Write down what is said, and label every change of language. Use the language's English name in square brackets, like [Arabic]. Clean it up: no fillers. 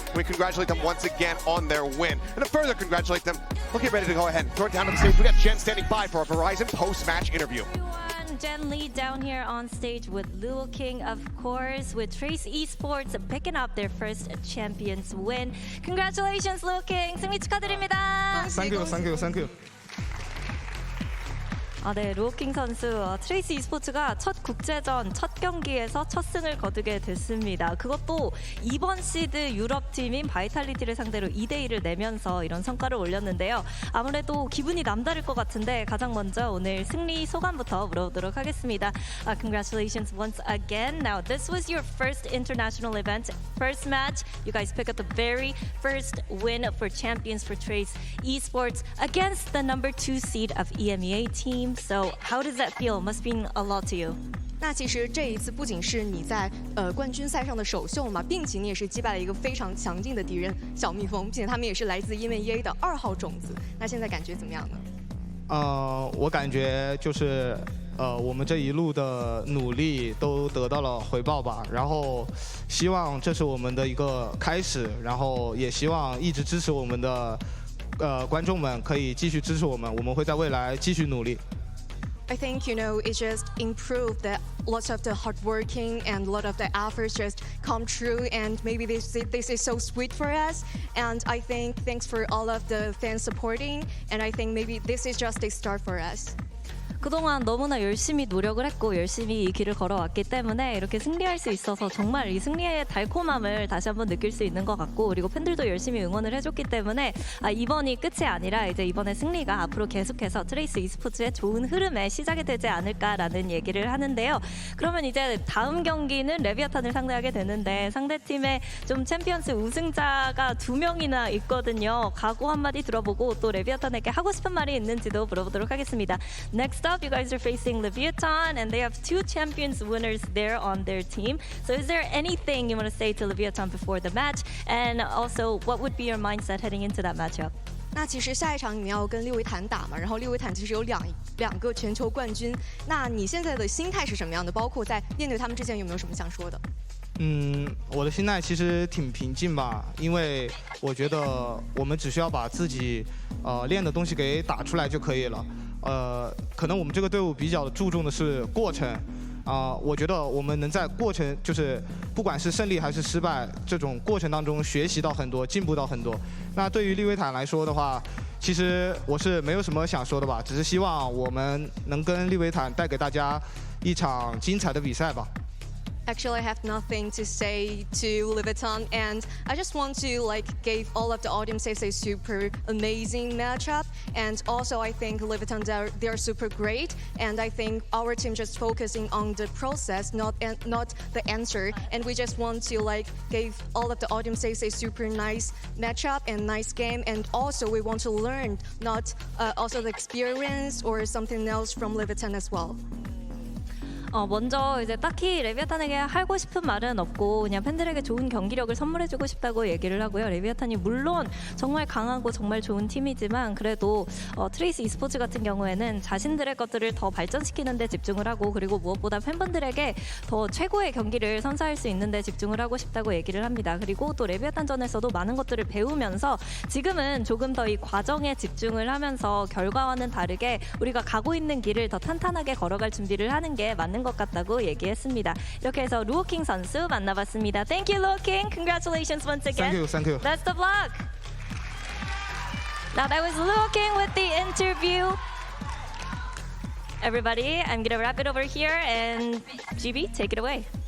[English] We congratulate them once again on their win. And to further congratulate them, we'll get ready to go ahead and throw it down to the stage. We got Jen standing by for a Verizon post-match interview. Jen Lee down here on stage with Luo King, of course, with Trace Esports picking up their first Champions win. Congratulations, Luo King. [Korean] 승리 축하드립니다. [English] Thank you. [Korean] 네, 루오킹 선수, 트레이스 e스포츠가 첫 국제전 첫 경기에서 첫 승을 거두게 됐습니다. 그것도 이번 시드 유럽팀인 바이탈리티를 상대로 2대1을 내면서 이런 성과를 올렸는데요. 아무래도 기분이 남다를 것 같은데 가장 먼저 오늘 승리 소감부터 물어보도록 하겠습니다. [English] Congratulations once again. Now, this was your first international event, first match. You guys pick up the very first win for Champions for Trace Esports against the number 2 seed of EMEA team. So how does that feel? Must mean a lot to you. [Chinese] 那其实这一次不仅是你在冠军赛上的首秀嘛，并且你也是击败了一个非常强劲的敌人小蜜蜂，并且他们也是来自EMEA的2号种子。那现在感觉怎么样呢？我感觉就是我们这一路的努力都得到了回报吧。然后希望这是我们的一个开始，然后也希望一直支持我们的观众们可以继续支持我们，我们会在未来继续努力。 [English] I think, it just improved that lots of the hard working and a lot of the efforts just come true, and maybe this is so sweet for us. And I think thanks for all of the fans supporting, and I think maybe this is just a start for us. [Korean] 그동안 너무나 열심히 노력을 했고 열심히 이 길을 걸어왔기 때문에 이렇게 승리할 수 있어서 정말 이 승리의 달콤함을 다시 한번 느낄 수 있는 것 같고, 그리고 팬들도 열심히 응원을 해줬기 때문에 이번이 끝이 아니라 이제 이번에 승리가 앞으로 계속해서 트레이스 e스포츠의 좋은 흐름의 시작이 되지 않을까라는 얘기를 하는데요. 그러면 이제 다음 경기는 레비아탄을 상대하게 되는데 상대팀에 좀 챔피언스 우승자가 2명이나 있거든요. 각오 한마디 들어보고 또 레비아탄에게 하고 싶은 말이 있는지도 물어보도록 하겠습니다. [English] Next up, you guys are facing Leviathan, and they have 2 champions winners there on their team. So is there anything you want to say to Leviathan before the match? And also, what would be your mindset heading into that matchup? [Chinese] 那其实下一场你们要跟利维坦打嘛，然后利维坦其实有两个全球冠军。那你现在的心态是什么样的？包括在面对他们之前有没有什么想说的？我的心态其实挺平静吧，因为我觉得我们只需要把自己练的东西给打出来就可以了。可能我们这个队伍比较注重的是过程。我觉得我们能在过程，就是不管是胜利还是失败，这种过程当中学习到很多，进步到很多。那对于利维坦来说的话，其实我是没有什么想说的吧，只是希望我们能跟利维坦带给大家一场精彩的比赛吧。 [English] Actually, I have nothing to say to Liviton, and I just want to give all of the audiences a super amazing matchup. And also, I think Liviton they're super great, and I think our team just focusing on the process, not the answer. And we just want to give all of the audiences a super nice matchup and nice game. And also, we want to learn not also the experience or something else from Liviton as well. [Korean] 먼저 이제 딱히 레비아탄에게 하고 싶은 말은 없고 그냥 팬들에게 좋은 경기력을 선물해주고 싶다고 얘기를 하고요. 레비아탄이 물론 정말 강하고 정말 좋은 팀이지만 그래도 트레이스 e스포츠 같은 경우에는 자신들의 것들을 더 발전시키는 데 집중을 하고 그리고 무엇보다 팬분들에게 더 최고의 경기를 선사할 수 있는 데 집중을 하고 싶다고 얘기를 합니다. 그리고 또 레비아탄전에서도 많은 것들을 배우면서 지금은 조금 더 이 과정에 집중을 하면서 결과와는 다르게 우리가 가고 있는 길을 더 탄탄하게 걸어갈 준비를 하는 게 맞는 것 같다고 얘기했습니다. 이렇게 해서 루오킹 선수 만나봤습니다. [English] Thank you, 루오킹. Congratulations once again. Thank you. Best of luck. Now that was Luoking with the interview. Everybody, I'm gonna wrap it over here and GB, take it away.